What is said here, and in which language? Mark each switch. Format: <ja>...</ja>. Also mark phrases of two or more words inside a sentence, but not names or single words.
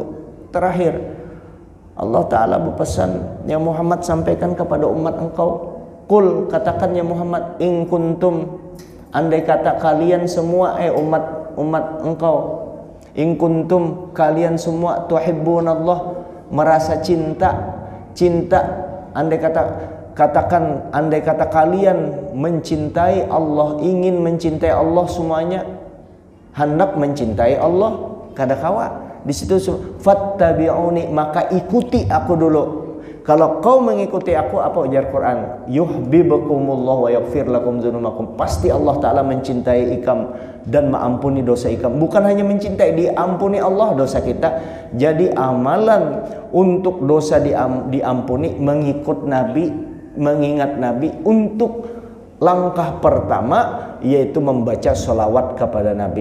<id>Terakhir, Allah Ta'ala berpesan, ya Muhammad sampaikan kepada umat engkau, Qul, katakan ya Muhammad,</id> <ar>in kuntum,</ar> <id>andai kata kalian semua umat engkau,</id> <ar>in kuntum,</ar> <id>kalian semua, tuhibbunallah, merasa cinta, andai kata kalian mencintai Allah, ingin mencintai Allah semuanya, hendak mencintai Allah,</id> <bjn>kada kawa.</bjn> <id>Di situ fattabi'uni, maka ikuti aku dulu. Kalau kau mengikuti aku, apa ujar Quran?</id> <ar>Yuhibbukumullah wa yaghfir lakum dzunubakum.</ar> <id>Pasti Allah Ta'ala mencintai ikam dan mengampuni dosa ikam. Bukan hanya mencintai, diampuni Allah dosa kita. Jadi amalan untuk dosa diampuni, mengikut Nabi, mengingat Nabi. Untuk langkah pertama yaitu membaca sholawat kepada Nabi.</id>